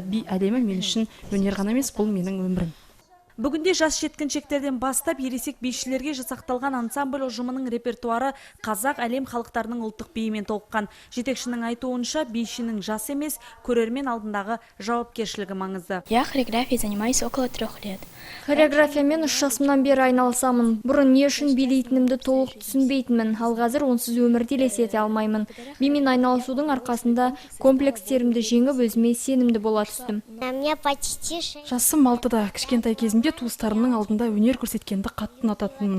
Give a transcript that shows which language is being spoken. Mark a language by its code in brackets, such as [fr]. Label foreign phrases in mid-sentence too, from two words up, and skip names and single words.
[kk] Би әлемі мен үшін өнер ғана емес, бұл менің өмірім. Бүгінде жас жеткіншектерден бастап ересек бишілерге жасақталған ансамбль ұжымының репертуары қазақ әлем халықтарының ұлттық биімен толыққан. Жетекшінің айтуынша, бишінің жас емес, көрермен алдындағы жауапкершілігі маңызды. [ru] Я хореографией занимаюсь около 3 лет. [kk] Хореографиямен 3 жасымнан бері айналысамын. Бұрын не үшін билейтінімді толық түсінбейтінмін, ал қазір онсыз өмірде елестете алмаймын. Бимен айналысудың арқасында комплекстерімді жеңіп, өзіме сенімді бола түстім. Жасым 6-да, кішкентай кезімде туыстарымның алдында өнер көрсеткенді қатты ұнататынмын.